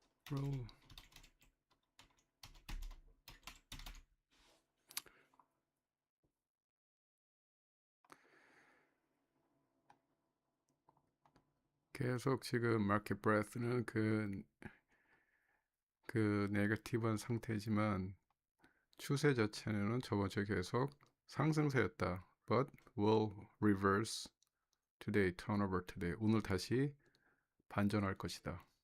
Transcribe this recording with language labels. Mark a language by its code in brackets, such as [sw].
[ko] roll 계속 지금 마켓 브레스는 그 네거티브한 상태지만 추세 자체는 저번 주에 계속 상승세였다. [en] But will reverse today, turn over today. [ko] 오늘 다시 반전할 것이다.